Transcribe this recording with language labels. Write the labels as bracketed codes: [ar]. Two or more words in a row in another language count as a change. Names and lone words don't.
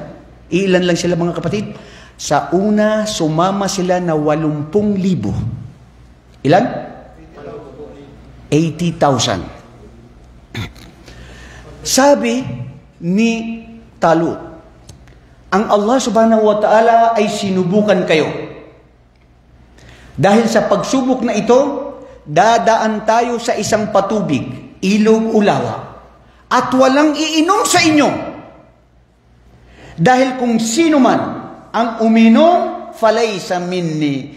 [tl] Ilan lang sila, mga kapatid? Sa una, sumama sila na 80,000. Ilan? 80,000. Sabi ni Talut, ang Allah [ar] سبحانه وتعالى [tl] ay sinubukan kayo. Dahil sa pagsubok na ito, dadaan tayo sa isang patubig, ilog o lawa, at walang iinom sa inyo. Dahil kung sino man ang uminom, [ar] فليس مني.